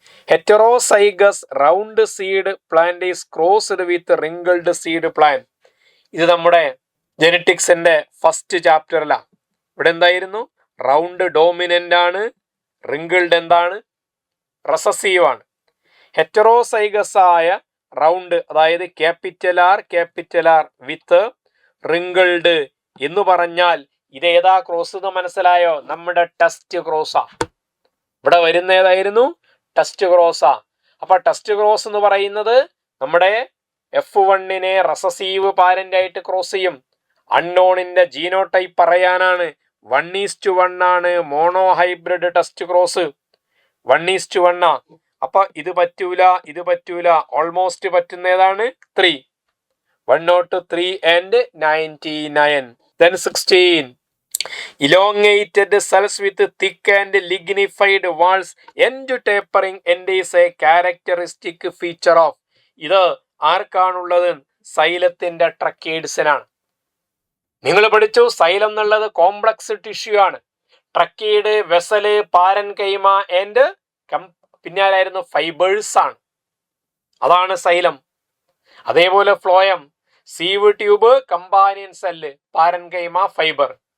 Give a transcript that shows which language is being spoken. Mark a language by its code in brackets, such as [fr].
[en] Heterozygous round seed plant is crossed with wrinkled seed plant. [ml] ഇത് നമ്മുടെ ജെനറ്റിക്സിന്റെ first ചാപ്റ്ററിലാ. ഇവിടെ എന്തായിരുന്നു? റൗണ്ട് ഡോമിനന്റ് ആണ്, റിങ്കിൾഡ് എന്താണ്? റെസസീവ് ആണ്. ഹെറ്ററോസൈഗസ് ആയ റൗണ്ട്, അതായത് ക്യാപിറ്റൽ ആർ വിത്ത് റിങ്കിൾഡ് എന്ന് പറഞ്ഞാൽ ഇതേതാ ക്രോസ് എന്ന് മനസ്സിലായോ? നമ്മുടെ ടെസ്റ്റ് ക്രോസാ. ഇവിടെ വരുന്ന ഏതായിരുന്നു? ടെസ്റ്റ് ക്രോസാ. അപ്പൊ ടെസ്റ്റ് ക്രോസ് എന്ന് പറയുന്നത് നമ്മുടെ F1 റെസസീവ് പാരന്റ് ആയിട്ട് ക്രോസ് ചെയ്യും. അൺനോണിന്റെ ജീനോടൈപ്പ് പറയാനാണ്. 1:1 ആണ് മോണോ ഹൈബ്രിഡ് ടെസ്റ്റ് ക്രോസ്. 1:1. അപ്പൊ ഇത് പറ്റൂല. ഓൾമോസ്റ്റ് പറ്റുന്ന ഏതാണ്? 3. [en] 103 and 99. Then 16. Elongated cells with thick and lignified walls end tapering end is a characteristic feature of. [ml] ഇത് ആർക്കാണുള്ളത്? സൈലത്തിന്റെ ട്രക്കീഡ്സിനാണ്. നിങ്ങൾ പഠിച്ചു സൈലം എന്നുള്ളത് കോംപ്ലക്സ് ടിഷ്യൂ ആണ്. Tracheid, vessel, parenchyma and പിന്നാലായിരുന്നു fibres ആണ്. അതാണ് സൈലം. അതേപോലെ phloem, sieve tube, companion cell, parenchyma, fibre.